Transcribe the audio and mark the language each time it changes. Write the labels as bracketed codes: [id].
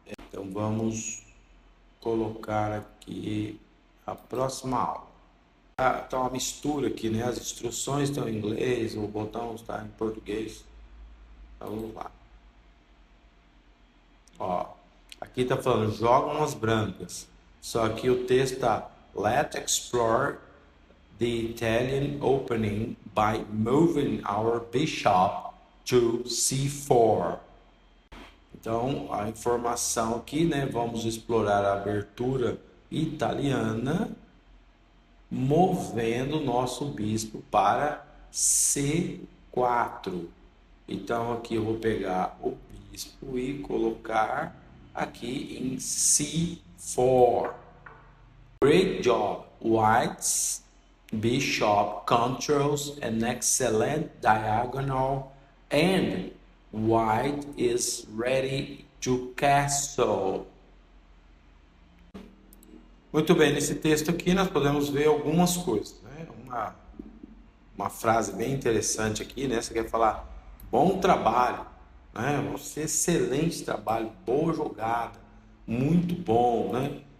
[pt] Então vamos colocar aqui a próxima aula. Tá uma mistura aqui, né? As instruções estão em inglês, o botão está em português. Então, vamos lá. Ó, aqui está falando jogam as brancas. Só que o texto está [en] Let's explore the Italian opening by moving our bishop to c4. [pt] Então, a informação aqui, né? Vamos explorar a abertura italiana movendo o nosso bispo para C4. Então aqui eu vou pegar o bispo e colocar aqui em C4. [en] Great job. White's bishop controls an excellent diagonal and white is ready to castle. [pt] Muito bem, nesse texto aqui nós podemos ver algumas coisas, né? Uma frase bem interessante aqui, né? Você quer falar bom trabalho, né? Você excelente trabalho, boa jogada, muito bom, né?